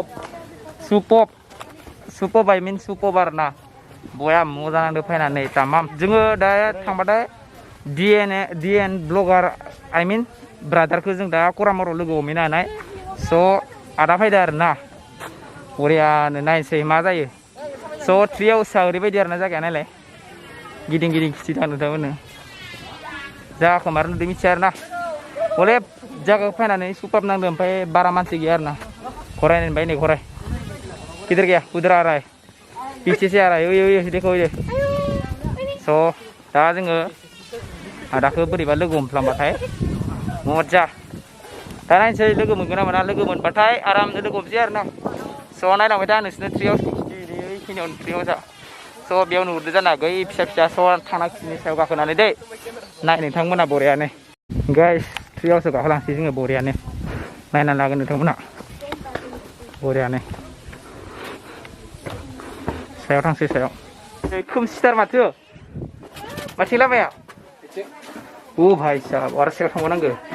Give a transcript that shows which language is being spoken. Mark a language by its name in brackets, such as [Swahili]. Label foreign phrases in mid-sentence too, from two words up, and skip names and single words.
[Bodo] सुपब [English] I mean [Bodo] सुपब आरो ना बया मोजां नांदो फैनानै तामाम जोङो दा थांबाथाय DN ब्लगार [English] I mean [Bodo] ब्रादारखौ जों दा करामराव लोगो हमहैनो हानाय स' आदा फैदो आरो ना बरियानो नायनोसै मा जायो स' ट्रि हाउसआ ओरैबायदि आरो ना जायगाया नायलाय गिदिं गिदिं खिथिदां नोंथांमोननो जायगाखौ मार नुदों मिथिया आरो ना हले जायगाखौ फैनानै सुपाब नांदों ओमफ्राय बारा मानसि गैया आरो ना गराय होनबाय नै गराय गिदिर गैया [Hindi] उधर आ रहा है पीछे से आ रहा है ओइ देखो ओइ [Bodo] स' दा जोङो आदाखौ बोरैबा लोगो हमफ्लांबाथाय मजा दा नायनोसै लोगो मोनगोन ना मोना लोगो मोनबाथाय आरामनो लोगो हमसै आरो ना स' नायलांबाय था नोंसोरनो ट्रि हाउसनि खिथि बेखिनियावनो ट्रि हाउसआ स' बेयाव नुहुरदो जानो हागौ फिसा फिसा स' थांना खिथिनि सायाव गाखोनानै दै नाय नोंथांमोना बरियानो गाइस ट्रि हाउसआव गाखोलांसै जोङो बरियानो नायनानै लागोन नोंथांमोना बरियानो सायाव थांसै सायाव खोमसिथार माथो माथिं लामाया [Hindi] ओ भाइ साहब [Bodo] आरो सायाव थांबावनांगौ